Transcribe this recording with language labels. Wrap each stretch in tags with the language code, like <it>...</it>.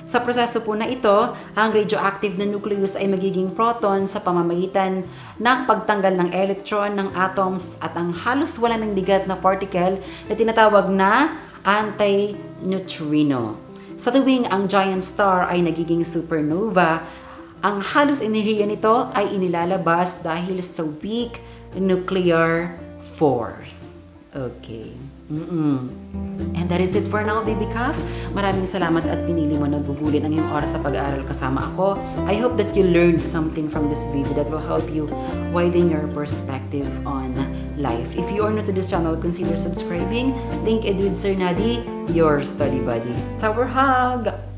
<tl>Sa proseso po na ito, ang radioactive na nucleus ay magiging proton sa pamamagitan ng pagtanggal ng electron ng atoms at ang halos wala ng bigat na particle na tinatawag na antineutrino. Sa tuwing ang giant star ay nagiging supernova, ang halos enerhiya nito ay inilalabas dahil sa weak nuclear force.</tl> <en>Okay. And that is it for now, baby Cuff.</en> <tl>Maraming salamat at pinili mo nagbubulin ang iyong oras sa pag-aaral kasama ako.</tl> <en>I hope that you learned something from this video that will help you widen your perspective on life. If you are new to this channel, consider subscribing. Link it with Sir Nadi, your study buddy. Tower hug!</en>